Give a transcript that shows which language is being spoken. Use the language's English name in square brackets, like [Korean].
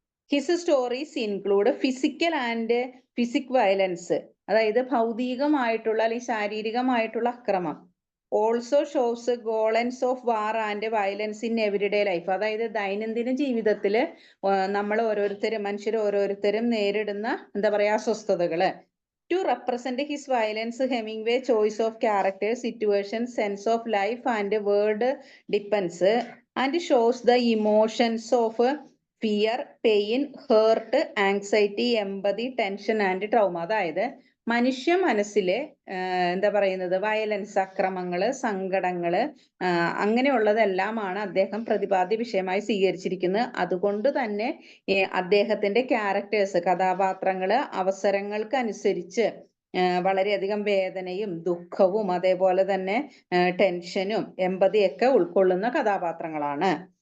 [English] his stories include physical and physic violence, [Malayalam] അതായത് ഭൗതികമായിട്ടുള്ള അല്ലെങ്കിൽ ശാരീരികമായിട്ടുള്ള അക്രമം. [English] Also shows ഗോളൻസ് of war and violence in everyday life. [Malayalam] അതായത് ദൈനംദിന ജീവിതത്തിൽ നമ്മൾ മനുഷ്യർ ഓരോരുത്തരും നേരിടുന്ന എന്താ പറയാ അസ്വസ്ഥതകള്. [English] To represent his violence, Hemingway choice of characters, situations, sense of life and word depends and shows the emotions of fear, pain, hurt, anxiety, empathy, tension and trauma. [Malayalam] അതായത് മനുഷ്യ മനസ്സിലെ എന്താ പറയുന്നത് വയലൻസ്, അക്രമങ്ങള്, സങ്കടങ്ങള്, അങ്ങനെയുള്ളതെല്ലാമാണ് അദ്ദേഹം പ്രതിപാദ്യ വിഷയമായി സ്വീകരിച്ചിരിക്കുന്നത്. അതുകൊണ്ട് തന്നെ അദ്ദേഹത്തിന്റെ ക്യാരക്ടേഴ്സ്, കഥാപാത്രങ്ങള് അവസരങ്ങൾക്ക് അനുസരിച്ച് വളരെയധികം വേദനയും ദുഃഖവും അതേപോലെ തന്നെ ടെൻഷനും എമ്പതിയൊക്കെ ഉൾക്കൊള്ളുന്ന കഥാപാത്രങ്ങളാണ്.